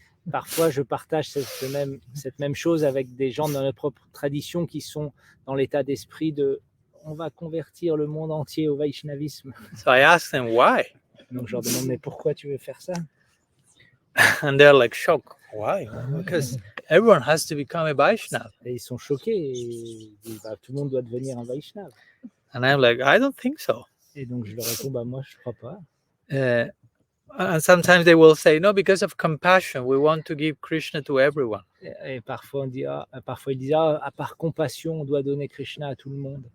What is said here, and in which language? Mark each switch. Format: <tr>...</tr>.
<fr>Parfois, je partage cette même chose avec des gens dans notre propre tradition qui sont dans l'état d'esprit de on va convertir le monde entier au Vaishnavisme.</fr> <en>So I ask them why.</en> <fr>Donc je leur demande mais pourquoi tu veux faire ça?</fr> <en>And they're like shocked. Why? Because everyone has to become a Vaishnava.</en> <fr>Et ils sont choqués et ils disent tout le monde doit devenir un Vaishnava.</fr> <en>And I'm like, I don't think so.</en> <fr>Et donc je leur réponds moi je crois pas.</fr> <en>And sometimes they will say, no, because of compassion, we want to give Krishna to everyone.</en> <fr>Et parfois ils disent par compassion on doit donner Krishna à tout le monde.</fr>